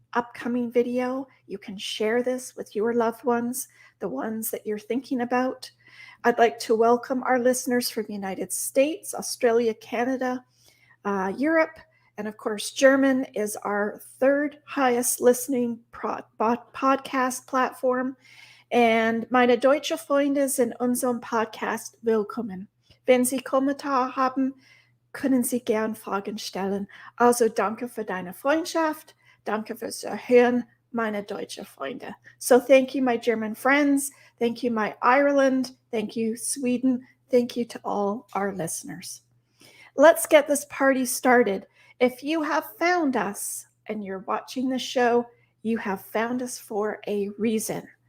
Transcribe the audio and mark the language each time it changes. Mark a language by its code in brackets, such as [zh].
[en] upcoming video. You can share this with your loved ones, the ones that you're thinking about. I'd like to welcome our listeners from the United States, Australia, Canada, Europe, and of course, German is our third highest listening podcast platform. [de] And meine deutsche Freunde sind unserem Podcast willkommen. Wenn Sie Kommentare haben, können Sie gern Fragen stellen. Also danke für deine Freundschaft. Danke fürs Erhören, meine deutsche Freunde. [en] So thank you, my German friends. Thank you, my Ireland. Thank you, Sweden. Thank you to all our listeners. Let's get this party started. If you have found us and you're watching the show, you have found us for a reason.